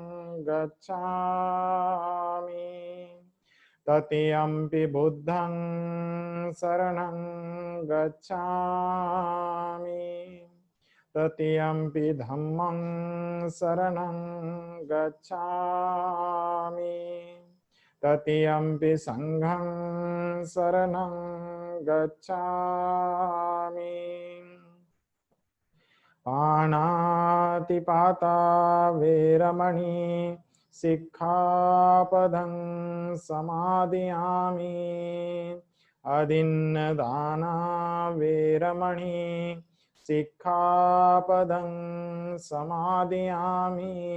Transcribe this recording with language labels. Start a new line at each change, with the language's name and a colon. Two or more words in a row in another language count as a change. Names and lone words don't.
Pali: गच्छामि, तृतीयंपि बुद्धं शरणं गच्छामि, तृतीयंपि धम्मं शरणं गच्छामि, तृतीयंपि संघं शरणं गच्छामि। पाणातिपाता वेरमणि सिक्खापदं समादयामि। अदिन्नदाना वेरमणि सिक्खापदं समादयामि।